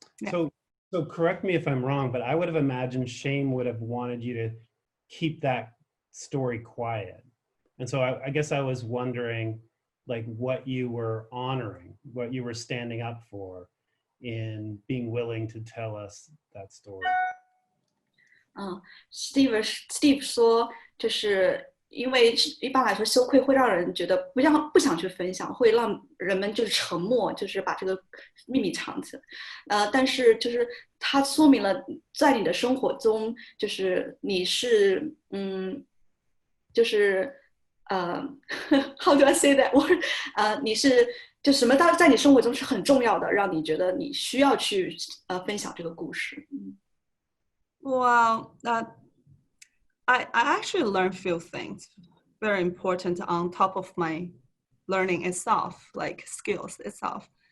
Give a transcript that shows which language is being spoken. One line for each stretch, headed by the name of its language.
English: So correct me if I'm wrong, but I would have imagined shame would have wanted you to keep that story quiet. And so I guess I was wondering like what you were honoring, what you were standing up for. in being willing to tell us that story.
Chinese: Steve 说，就是因为一般来说羞愧会让人觉得不想去分享，会让人们就是沉默，就是把这个秘密藏起来。但是就是它说明了在你的生活中，就是你是就是
English: how do I say that word？
Chinese: 你是就什么在你生活中是很重要的，让你觉得你需要去分享这个故事。
English: Well, I actually learned few things very important on top of my learning itself, like skills itself.